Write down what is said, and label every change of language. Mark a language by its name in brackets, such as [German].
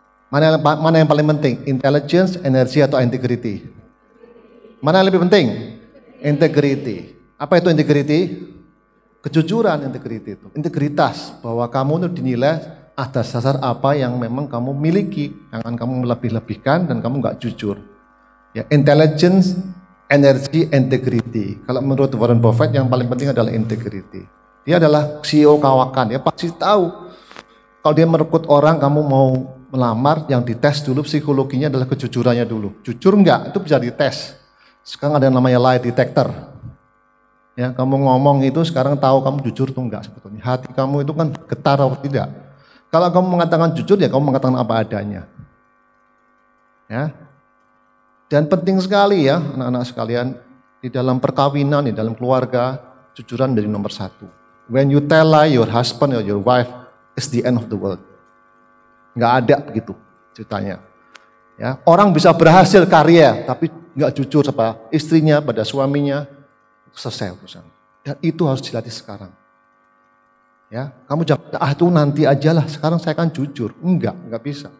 [Indonesian] Mana yang paling penting? Intelligence, energi atau integrity? Mana yang lebih penting? Integrity. Apa itu integrity? Kejujuran integrity itu. Integritas, bahwa kamu itu dinilai atas dasar apa yang memang kamu miliki, jangan kamu melebih-lebihkan dan kamu nggak jujur. Ya, intelligence, energy, integrity. Kalau menurut Warren Buffett yang paling penting adalah integrity. Dia adalah CEO kawakan, dia pasti tahu kalau dia merekrut orang, kamu mau melamar, yang dites dulu psikologinya adalah kejujurannya dulu. Jujur enggak? Itu bisa dites. Sekarang ada yang namanya lie detector. Ya, kamu ngomong itu sekarang tahu kamu jujur atau enggak sebetulnya. Hati kamu itu kan getar atau tidak. Kalau kamu mengatakan jujur, ya kamu mengatakan apa adanya. Ya. Dan penting sekali ya, anak-anak sekalian, di dalam perkawinan, di dalam keluarga, jujuran menjadi nomor satu. [English] When you tell lie, your husband or your wife is the end of the world. [Indonesian] Nggak ada begitu ceritanya. Ya, orang bisa berhasil karya, tapi nggak jujur sama istrinya, pada suaminya, selesai urusan. Dan itu harus dilatih sekarang. Ya, kamu jangan, itu nanti aja lah, sekarang saya kan jujur. Enggak bisa.